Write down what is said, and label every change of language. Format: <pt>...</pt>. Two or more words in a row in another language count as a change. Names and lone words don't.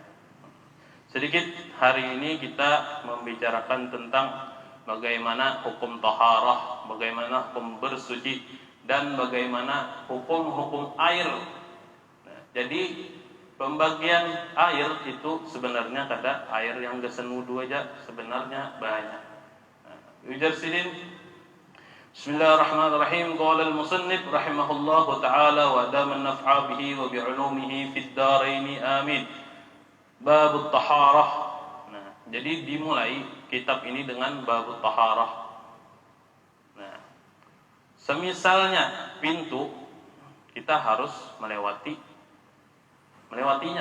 <id>Sedikit hari ini kita membicarakan tentang bagaimana hukum taharah, bagaimana hukum bersuci, dan bagaimana hukum-hukum air.</id> <bjn>Jadi pembagian air itu sebenarnya kada air yang gesen wudu aja, sebenarnya banyak. Ujar sidin.</bjn> <ar>بسم الله الرحمن الرحيم. قال المصنف رحمه الله تعالى وأدام النفع به وبعلومه في الدارين آمين.</ar> <id>Bab taharah. Nah, jadi dimulai kitab ini dengan bab taharah. Nah, semisalnya pintu kita harus melewatinya.</id>